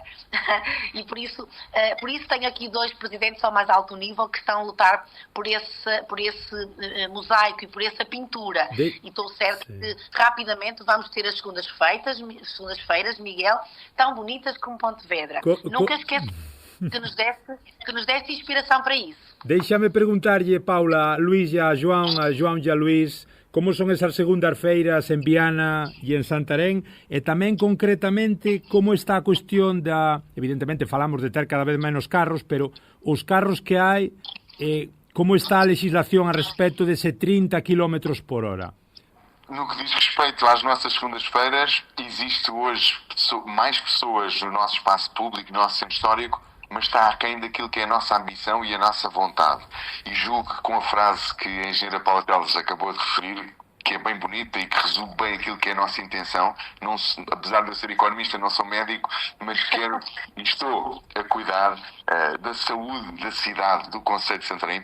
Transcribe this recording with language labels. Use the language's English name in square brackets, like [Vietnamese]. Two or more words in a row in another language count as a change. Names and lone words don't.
[Portuguese] E por isso tenho aqui 2 presidentes ao mais alto nível que estão a lutar por esse mosaico e por essa pintura. E estou certo que rapidamente vamos ter as segundas-feiras, Miguel, tão bonitas como Pontevedra. Nunca esqueço que nos desse inspiração para isso. [Galician] Déixame preguntarlle, Paula, a Luís e a João e a Luís, como son esas segundas-feiras en Viana e en Santarém, e tamén concretamente como está a cuestión da... Evidentemente falamos de ter cada vez menos carros, pero os carros que hai, como está a legislación a respecto dese 30 km por hora? [Portuguese] No que diz respeito às nossas segundas-feiras, existe hoje mais pessoas no nosso espaço público, no nosso centro histórico, mas está aquém daquilo que é a nossa ambição e a nossa vontade. E julgo que com a frase que a engenheira Paula Teles acabou de referir, que é bem bonita e que resume bem aquilo que é a nossa intenção, apesar de eu ser economista, não sou médico, mas quero e estou a cuidar da saúde da cidade, do concelho de Santarém.